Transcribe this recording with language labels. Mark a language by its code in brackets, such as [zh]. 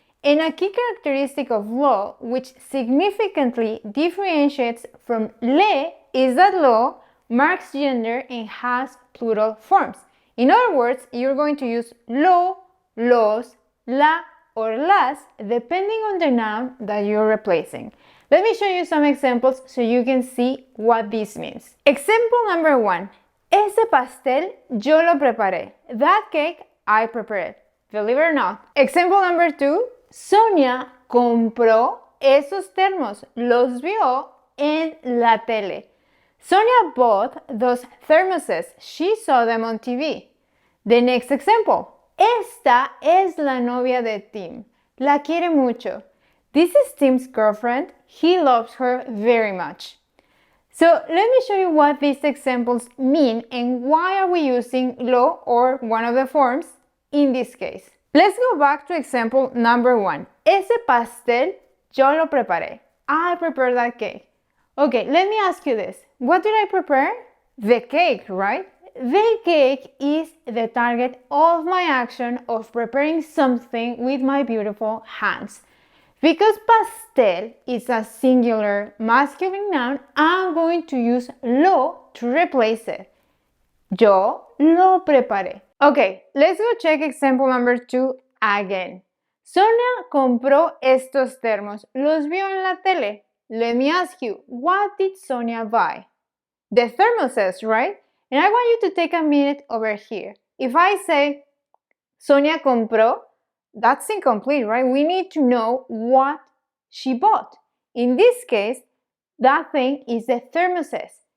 [en] And a key characteristic of lo, which significantly differentiates from le, is that lo marks gender and has plural forms. In other words, you're going to use lo, los, la, or las, depending on the noun that you're replacing. Let me show you some examples so you can see what this means. Example number 1. [es] Ese pastel yo lo preparé. [en] That cake I prepared. Believe it or not. Example number 2. [es] Sonia compró esos termos. Los vio en la tele. [en] Sonia bought those thermoses. She saw them on TV. The next example. [es] Esta es la novia de Tim. La quiere mucho. [en] This is Tim's girlfriend. He loves her very much. So let me show you what these examples mean and why are we using lo or one of the forms in this case. Let's go back to example number 1. [es] Ese pastel yo lo preparé. [en] I prepared that cake. Okay, let me ask you this. What did I prepare? The cake, right? The cake is the target of my action of preparing something with my beautiful hands. Because pastel is a singular masculine noun, I'm going to use lo to replace it. [es] Yo lo preparé. [en] Okay, let's go check example number 2 again. [es] Sonia compró estos termos. Los vio en la tele. [en] Let me ask you, what did Sonia buy? The thermoses, right? And I want you to take a minute over here. If I say [es] Sonia compró, [en] that's incomplete, right? We need to know what she bought. In this case, that thing is the thermoses.